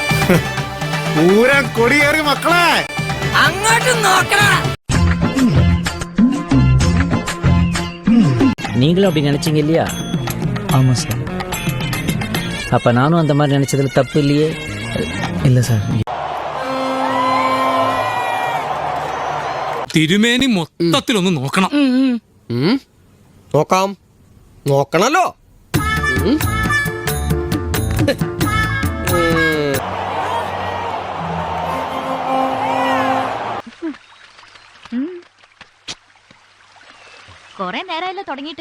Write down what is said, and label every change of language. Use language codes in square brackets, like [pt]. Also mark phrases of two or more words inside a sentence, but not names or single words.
[ml] പൂരം കൊടിയേറി മക്കളെ, അങ്ങോട്ട് നോക്കണ. [ta] நீங்களும் அப்படி நினைச்சீங்க இல்லையா? ஆமாம் சார். அப்ப நானும் அந்த மாதிரி நினைச்சதுல தப்பு இல்லையே? இல்லை சார். [ml] തിരുമേനി മൊത്തത്തിലൊന്ന് നോക്കണം. നോക്കാം, നോക്കണല്ലോ. കൊറേ നേരമല്ലോ തുടങ്ങിയിട്ട്.